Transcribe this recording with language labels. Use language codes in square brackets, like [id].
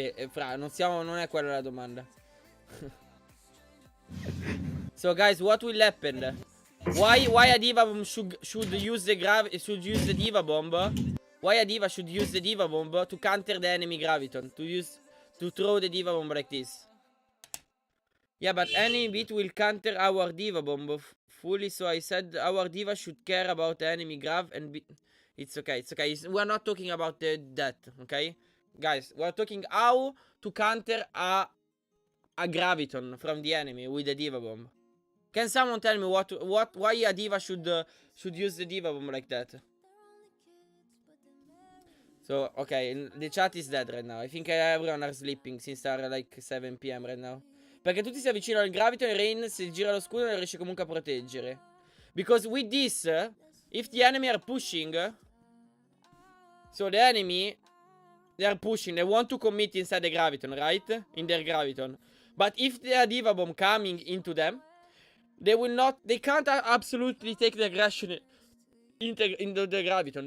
[it] Fra, non è quella la domanda. [en] So guys, what will happen? Why a diva bomb should use the diva bomb? Why a diva should use the diva bomb to counter the enemy graviton? To throw the diva bomb like this. Yeah, but any bit will counter our diva bomb fully. So I said our diva should care about the enemy grav and it's okay. We're not talking about that. Okay, guys, we're talking how to counter a graviton from the enemy with the diva bomb. Can someone tell me why a diva should use the diva bomb like that? So, okay, the chat is dead right now. I think everyone are sleeping since are like 7 PM right now. [it] Perché tutti si avvicinano al graviton e Rain, se gira lo scudo, non riesce comunque a proteggere. [en] Because with this, if the enemy are pushing, so the enemy, they are pushing, they want to commit inside the graviton, right? In their graviton. But if there are diva bomb coming into them, they can't absolutely take the aggression into the graviton.